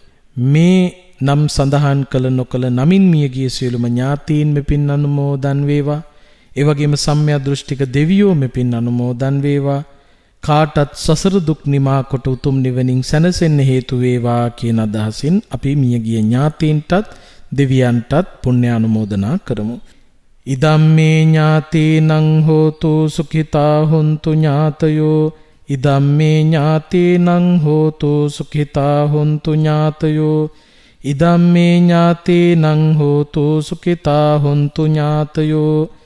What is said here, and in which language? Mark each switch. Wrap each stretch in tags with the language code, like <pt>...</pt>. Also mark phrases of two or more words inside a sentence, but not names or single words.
<si>මේ නම් සඳහන් කළ නොකළ නමින් මියගිය සියලුම ඥාතීන් මෙපින් අනුමෝදන් වේවා. ඒ වගේම සම්‍යක් දෘෂ්ටික දෙවියෝ මෙපින් අනුමෝදන් වේවා. කාටත් සසර දුක් නිමා කොට උතුම් නිවනින් සැනසෙන්න හේතු වේවා කියන අදහසින් අපි මියගිය ඥාතීන්ටත් දෙවියන්ටත් පුණ්‍ය අනුමෝදනා කරමු.</si> <pi>ඉදම්මේ ඥාතීනං හෝතු සුඛිතා හොන්තු ඥාතයෝ ඉදම්මේ ඥාතීනං හෝතු සුඛිතා හොන්තු ඥාතයෝ ඉදම්මේ ඥාතීනං හෝතු සුඛිතා හොන්තු ඥාතයෝ</pi>